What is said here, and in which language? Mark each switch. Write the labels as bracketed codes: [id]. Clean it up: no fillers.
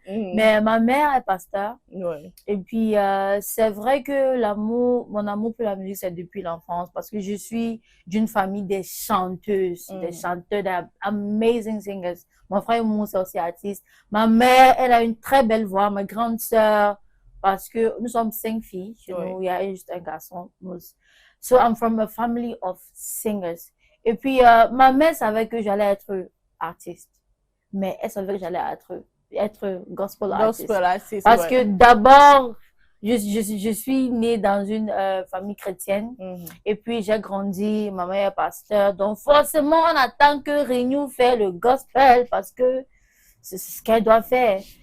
[fr] Mais ma mère est pasteur. Et puis, c'est vrai que mon amour pour la musique, c'est depuis l'enfance. Parce que je suis d'une famille des chanteuses, des chanteurs, [en] amazing singers. [fr] Mon frère et moi, c'est aussi artiste. Ma mère, elle a une très belle voix. Ma grande sœur, parce que nous sommes 5 filles chez Oui. nous, il y a juste un garçon. [en] So I'm from a family of singers. [fr] Et puis, ma mère savait que j'allais être artiste, mais elle savait que j'allais être [en] gospel artist. Gospel artist, [fr] Parce ouais. que d'abord, je suis née dans une famille chrétienne. Et puis, j'ai grandi, ma mère est pasteur. Donc, forcément, on attend que Renew fait le gospel parce que c'est ce qu'elle doit faire.